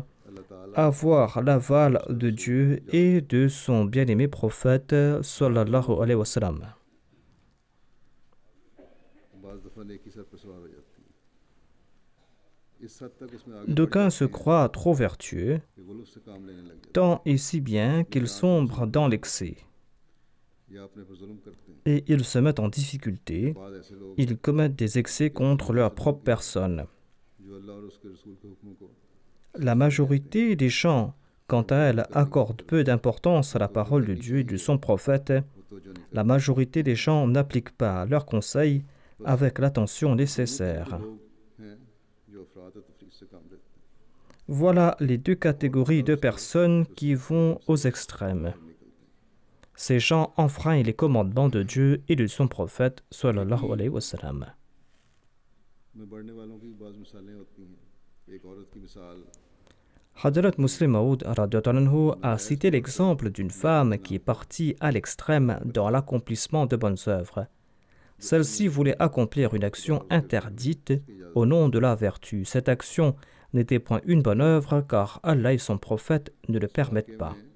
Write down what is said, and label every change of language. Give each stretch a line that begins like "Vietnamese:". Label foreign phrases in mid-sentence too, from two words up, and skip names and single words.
Urdu: اللہ تعالیٰ
French: avoir l'aval de Dieu et de son bien-aimé prophète
Arabic: صلى الله عليه وسلم.
Urdu: بعض دفعہ نیکی سر پر سوار ہو جاتی ہے. اس حد تک اس میں آگے بڑھ
French: D'aucuns se
Urdu: جاتے ہیں
French: croient trop vertueux,
Urdu: کہ غلو سے کام لینے لگ جاتے
French: tant et si bien qu'ils sombrent dans l'excès,
Urdu: ہیں یا اپنے پر ظلم کرتے ہیں.
French: et ils se mettent en difficulté,
Urdu: بعد ایسے لوگ
French: ils commettent des excès contre leur propre personne.
Urdu: جو اللہ اور اس کے رسول کے حکم کو
French: La majorité des gens quant à elle, accordent peu d'importance à la parole de Dieu et de son prophète. La majorité des gens n'appliquent pas leurs conseils avec l'attention nécessaire. Voilà les deux catégories de personnes qui vont aux extrêmes. Ces gens enfreignent les commandements de Dieu et de son prophète,
Arabic: صلى الله عليه وسلم.
French: Hadrat Muslim Maud a cité l'exemple d'une femme qui est partie à l'extrême dans l'accomplissement de bonnes œuvres. Celle-ci voulait accomplir une action interdite au nom de la vertu. Cette action n'était point une bonne œuvre car Allah et son prophète ne le permettent pas.